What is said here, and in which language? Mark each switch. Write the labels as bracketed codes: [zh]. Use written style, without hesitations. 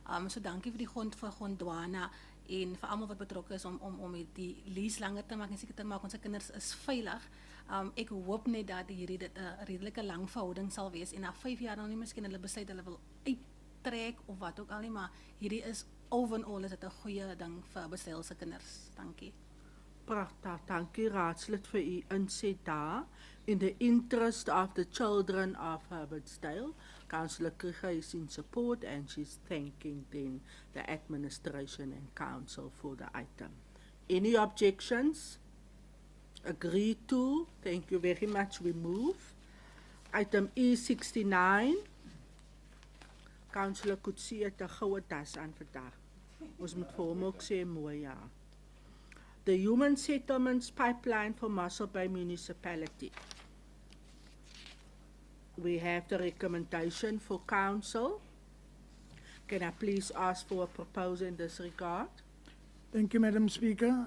[af] So dankie vir die vir Gondwana en vir almal wat betrokke is om die lease langer te maak en seker te maak ons kinders is veilig. Ek hoop net dat hierdie dit 'n redelike lang verhouding sal wees en na 5 jaar dan nie miskien hulle besluit hulle wil uittrek of wat ook al nie, maar hierdie is overall is dit 'n goeie ding vir Bestel se kinders. Dankie. Pragtig, dankie raadslid vir u inset daar. [en] In the interest of the children of Herbertsdale, Councillor Krieger is in support and she's thanking then the administration and council for the item. Any objections? Agreed to. Thank you very much. We move. Item E69. [af] Councillor Kutsie het 'n goue tas aan vandag. Ons moet vir hom ook sê mooi ja. [en] The Human Settlements Pipeline for Mossel Bay Municipality. We have the recommendation for council. Can I please ask for a proposal in this regard? Thank you, Madam Speaker.